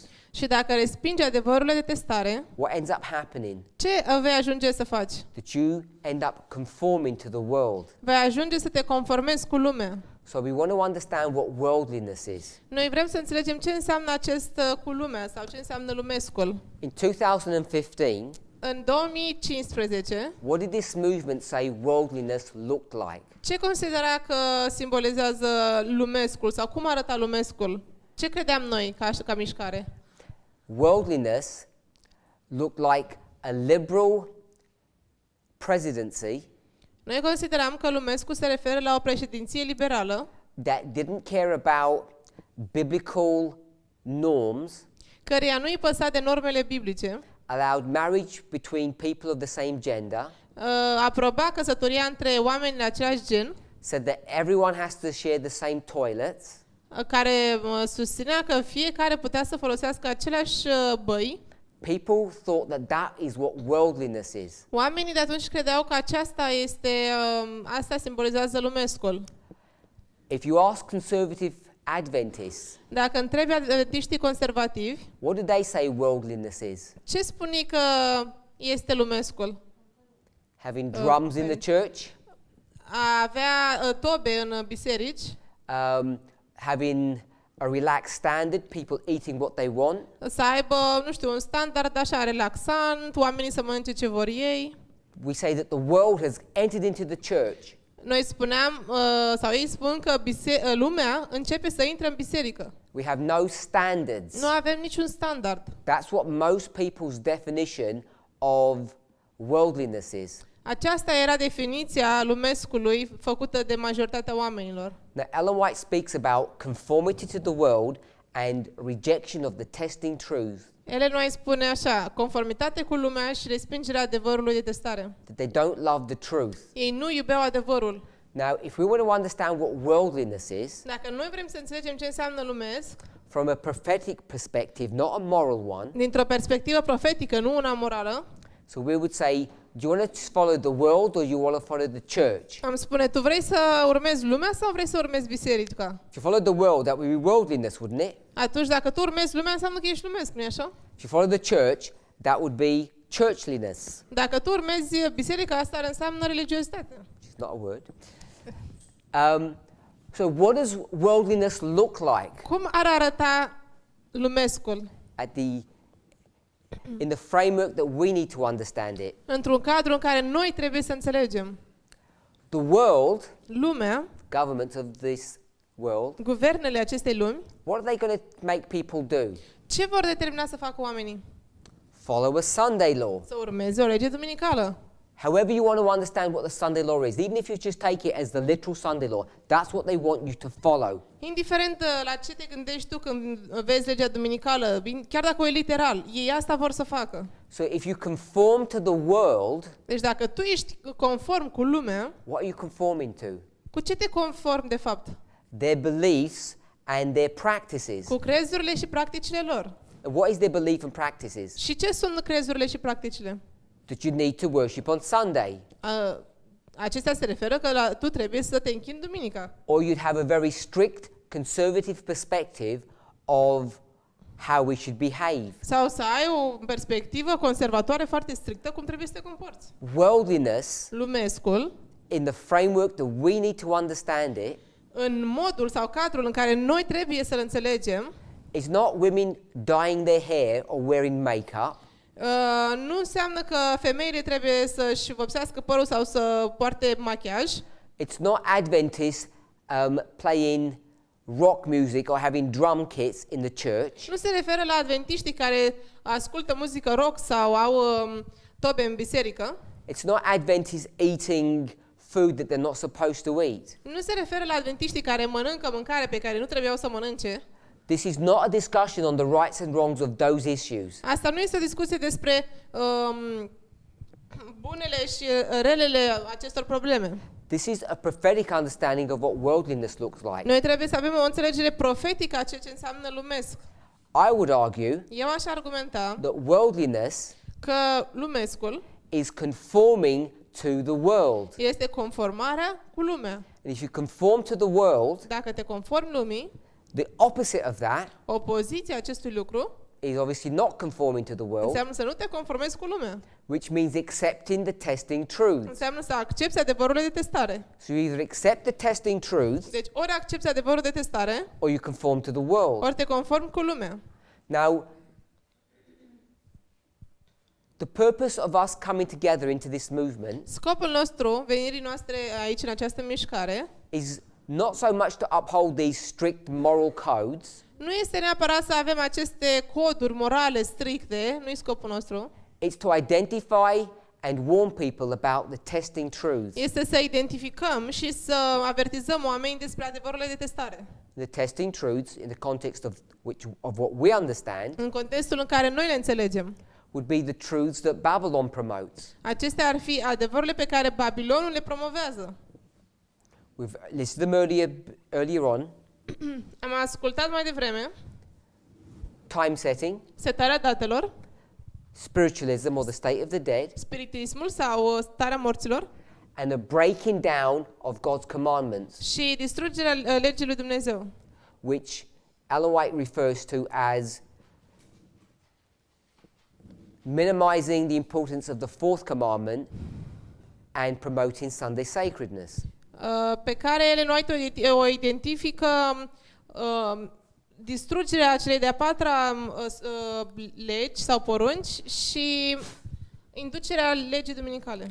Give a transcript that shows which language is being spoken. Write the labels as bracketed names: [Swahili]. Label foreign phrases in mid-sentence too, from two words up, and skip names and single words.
[Romanian] Și dacă respingi adevărurile de testare, [English] what ends up happening? [Romanian] ce vei ajunge să faci? [English] That you end up conforming to the world. [Romanian] Vei ajunge să te conformezi cu lumea. [English] So we want to understand what worldliness is. [Romanian] Noi vrem să înțelegem ce înseamnă acest cu lumea sau ce înseamnă lumescul. [English] In 2015, [Romanian] În 2015, [English] what did this movement say worldliness looked like? [Romanian] ce considera că simbolizează lumescul sau cum arăta lumescul? Ce credeam noi ca mișcare? [English] Worldliness looked like a liberal presidency [Romanian] Noi consideram că lumescul se referă la o președinție liberală [English] that didn't care about biblical norms, [Romanian] căreia nu îi păsa de normele biblice, [English] allowed marriage between people of the same gender, [Romanian] aproba căsătoria între oameni de același gen, [English] said that everyone has to share the same toilets, [Romanian] care susținea că fiecare putea să folosească aceleași băi. [English] people thought that that is what worldliness is. [Romanian] Oamenii de atunci credeau că asta simbolizează lumescul. [English] If you ask conservative Adventists, [Romanian] Dacă întrebi adventiștii conservativi, [English] what do they say worldliness is? [Romanian] ce spune că este lumescul? [English] Having drums in the church, [Romanian] A avea tobe în biserici, [English] having a relaxed standard, people eating what they want. [Romanian] să aibă, nu știu, un standard așa relaxant, oamenii să mănânce ce vor ei. [English] We say that the world has entered into the church. [Romanian] Noi spuneam, sau ei spun că lumea începe să intre în biserică. [English] We have no standards. [Romanian] Nu avem niciun standard. [English] That's what most people's definition of worldliness is. [Romanian] Aceasta era definiția lumescului făcută de majoritatea oamenilor. [English] Now, Ellen White speaks about conformity to the world and rejection of the testing truth. [Romanian] Ellen White spune așa, conformitate cu lumea și respingerea adevărului de testare. [English] That they don't love the truth. [Romanian] Ei nu iubeau adevărul. [English] Now, if we want to understand what worldliness is, [Romanian] Dacă noi vrem să înțelegem ce înseamnă lumesc, [English] from a prophetic perspective, not a moral one, [Romanian] dintr-o perspectivă profetică, nu una morală, [English] so we would say, do you want to follow the world or you want to follow the church? [Romanian] am spune, tu vrei să urmezi lumea sau vrei să urmezi biserica? [English] If you follow the world, that would be worldliness, wouldn't it? [Romanian] Atunci, dacă tu urmezi lumea, înseamnă că ești lumesc, nu-i așa? [English] If you follow the church, that would be churchliness, [Romanian] Dacă tu urmezi biserica, asta înseamnă religiozitate. [English] which is not a word. So what does worldliness look like [Romanian] Cum ar arăta lumescul? [English] in the framework that we need to understand it? [Romanian] Într-un cadru în care noi trebuie să înțelegem. [English] The world, [Romanian] Lumea, [English] governments of this world, [Romanian] guvernele acestei lumi, [English] what are they going to make people do? [Romanian] ce vor determina să facă oamenii? [English] Follow a Sunday law. [Romanian] Să urmeze o lege duminicală. [English] However you want to understand what the Sunday law is, even if you just take it as the literal Sunday law, that's what they want you to follow. [Romanian] Indiferent la ce te gândești tu când vezi legea duminicală, chiar dacă o e literal, ei asta vor să facă. [English] So if you conform to the world, [Romanian] Deci dacă tu ești conform cu lumea, [English] what are you conforming to? [Romanian] cu ce te conform de fapt? [English] Their beliefs and their practices. [Romanian] Cu crezurile și practicile lor. [English] And what is their belief and practices? [Romanian] Și ce sunt crezurile și practicile? [English] That you need to worship on Sunday. [Romanian] Acestea se referă că tu trebuie să te închini duminica. [English] Or you'd have a very strict conservative perspective of how we should behave. [Romanian] Sau să ai o perspectivă conservatoare foarte strictă cum trebuie să te comporți. [English] Worldliness, [Romanian] Lumescul, [English] in the framework that we need to understand it, [Romanian] în modul sau cadrul în care noi trebuie să-l înțelegem, [English] is not women dyeing their hair or wearing makeup. [Romanian] nu înseamnă că femeile trebuie să-și vopsească părul sau să poarte machiaj. [English] It's not Adventists playing rock music or having drum kits in the church. [Romanian] Nu se referă la adventiștii care ascultă muzică rock sau au tobe în biserică. [English] It's not Adventists eating food that they're not supposed to eat. [Romanian] Nu se referă la adventiștii care mănâncă mâncare pe care nu trebuiau să mănânce. [English] This is not a discussion on the rights and wrongs of those issues. [Romanian] Asta nu este o discuție despre bunele și relele acestor probleme. [English] This is a prophetic understanding of what worldliness looks like. [Romanian] Noi trebuie să avem o înțelegere profetică a ceea ce înseamnă lumesc. [English] I would argue [Romanian] Eu aș argumenta [English] that worldliness [Romanian] că lumescul [English] is conforming to the world. [Romanian] este conformarea cu lumea. [English] And if you conform to the world, [Romanian] Dacă te conformi lumii, [English] the opposite of that [Romanian] opoziția acestui lucru [English] is obviously not conforming to the world, [Romanian] înseamnă să nu te conformezi cu lumea. [English] which means accepting the testing truth. [Romanian] Înseamnă să accepți adevărul de testare. [English] So you either accept the testing truth [Romanian] Deci ori accepți adevărul de testare, [English] or you conform to the world. [Romanian] ori te conformi cu lumea. [English] Now, the purpose of us coming together into this movement [Romanian] Scopul nostru, venirii noastre aici în această mișcare, [English] is not so much to uphold these strict moral codes. [Romanian] nu este neapărat să avem aceste coduri morale stricte, nu e scopul nostru. [English] It's to identify and warn people about the testing truth. [Romanian] Este să identificăm și să avertizăm oamenii despre adevărurile de testare. [English] The testing truths in the context of what we understand. [Romanian] În contextul în care noi le înțelegem. [English] would be the truths that Babylon promotes. [Romanian] Acestea ar fi adevărurile pe care Babilonul le promovează. [English] We've listed them earlier on. [Romanian] Am ascultat mai devreme [English] Time setting, [Romanian] setarea datelor, [English] spiritualism or the state of the dead, [Romanian] spiritismul sau starea morților [English] and the breaking down of God's commandments, [Romanian] și distrugerea legii lui Dumnezeu, [English] which Ellen White refers to as minimizing the importance of the fourth commandment and promoting Sunday sacredness. [Romanian] Pe care Ellen White o identifică distrugerea celei de-a patra legi sau porunci și inducerea legii duminicale.